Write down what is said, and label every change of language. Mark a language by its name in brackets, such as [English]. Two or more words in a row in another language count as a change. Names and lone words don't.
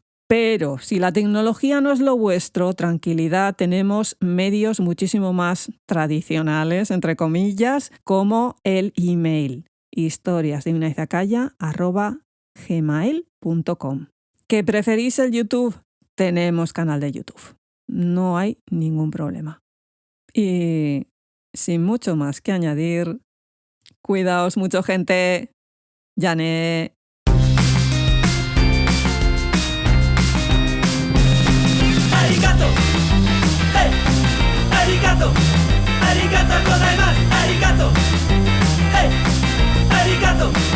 [Spanish] Pero si la tecnología no es lo vuestro, tranquilidad, tenemos medios muchísimo más tradicionales, entre comillas, como el email, historiasdeunaizakaya@gmail.com. ¿Que preferís el YouTube? Tenemos canal de YouTube. No hay ningún problema. Y sin mucho más que añadir, cuidaos mucho, gente. [Japanese] Yane. Arigato. Hey. Arigato. ありがとうございます. Arigato. Hey. Arigato.